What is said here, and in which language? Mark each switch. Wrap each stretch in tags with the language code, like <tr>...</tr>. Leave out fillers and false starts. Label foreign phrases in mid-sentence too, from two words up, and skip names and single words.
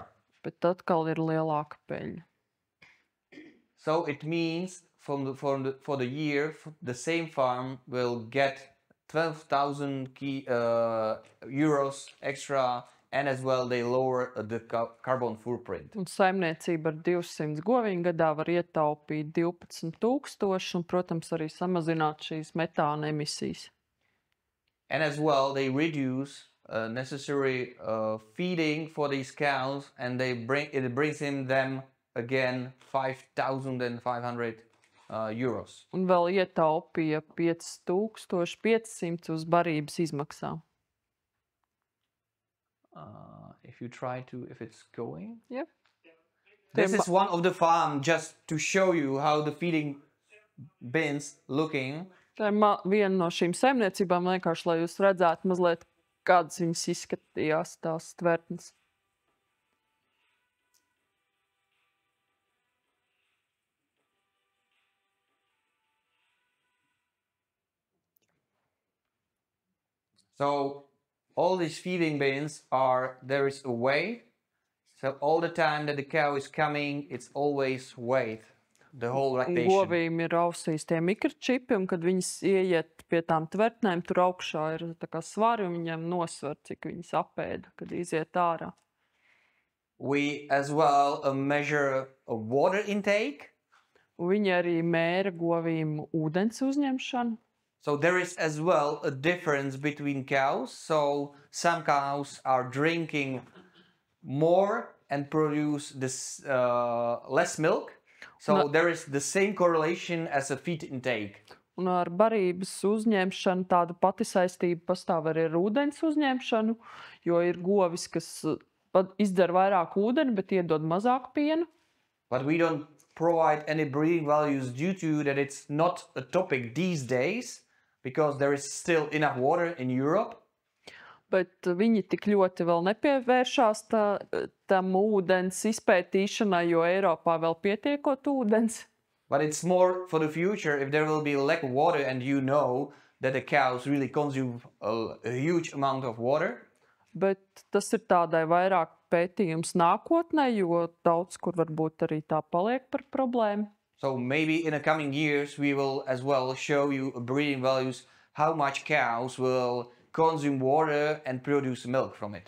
<lv>bet atkal ir lielāka peļņa.</lv> <en>So it means for the year, the same farm will get 12,000 euros extra, and as well they lower the carbon footprint.</en> <lv>Un saimniecība ar 200 govīm gadā var ietaupīt 12,000 un, protams, arī samazināt šīs metāna emisijas.</lv> <en>And as well they reduce necessary feeding for these cows, and it brings in them again 5,500 euros.</en> <lv>Un vēl ietaupīja 5,500 uz barības izmaksām.</lv> <en>If it's going. Yep. This is one of the farm just to show you how the feeding bins looking.</en> <lv>Tā ir viena no šīm saimniecībām, vienkārši, lai jūs redzētu mazliet, kādas viņas izskatījās, tās tvertnes.</lv> <en>So all these feeding bins there is a weight. So all the time that the cow is coming, it's always weight. The whole</en> <lv>Un</lv> <en>lactation.</en> <lv>govīm ir ausīs tie mikročipi, un kad viņas ieiet pie tām tvertnēm, tur augšā ir tā kā svari, un viņiem nosver, cik viņas apēda, kad iziet ārā.</lv> <en>We as well measure a water intake.</en> <lv>Un viņi arī mēra govīm ūdens uzņemšanu.</lv> <en>So there is as well a difference between cows. So some cows are drinking more and produce this less milk. So No. there is the same correlation as a feed intake.</en> <lv>Un ar barības uzņemšanu tāda pati saistība pastāv arī ar ūdens uzņemšanu, jo ir govis, kas izdzer vairāk ūdeni, bet iedod mazāk pienu.</lv> <en>But we don't provide any breeding values due to that it's not a topic these days because there is still enough water in Europe.</en> <lv>Bet viņi tik ļoti vēl nepievēršās tam ūdens izpētīšanai, jo Eiropā vēl pietiekot ūdens.</lv> <en>But it's more for the future if there will be lack of water and you know that the cows really consume a huge amount of water.</en> <lv>Bet tas ir tādai vairāk pētījums nākotnē, jo daudz kur varbūt arī tā paliek par problēmu.</lv> <en>So maybe in the coming years we will as well show you breeding values how much cows will consume water and produce milk from it.</en>